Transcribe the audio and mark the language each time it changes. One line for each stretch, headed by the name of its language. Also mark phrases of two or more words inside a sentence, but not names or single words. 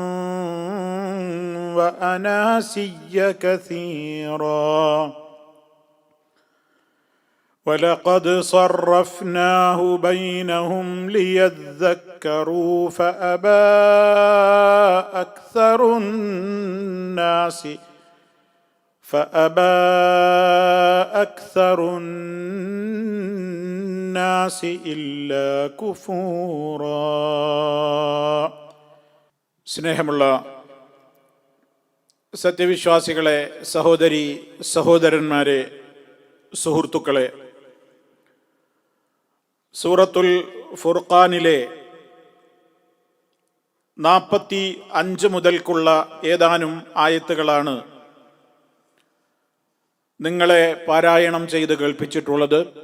Arabic: وأناسيا كثيرا ولقد صرفناه بينهم ليذكروا فأبى أكثر الناس إلا كفورا.
Malayalam: സ്നേഹമുള്ള സത്യവിശ്വാസികളെ, സഹോദരി സഹോദരന്മാരെ, സുഹൃത്തുക്കളെ, സൂറത്തുൽ ഫുർഖാനിലെ 45 മുതൽക്കുള്ള ഏതാനും ആയത്തുകളാണ് നിങ്ങളെ പാരായണം ചെയ്ത് കേൾപ്പിച്ചിട്ടുള്ളത്.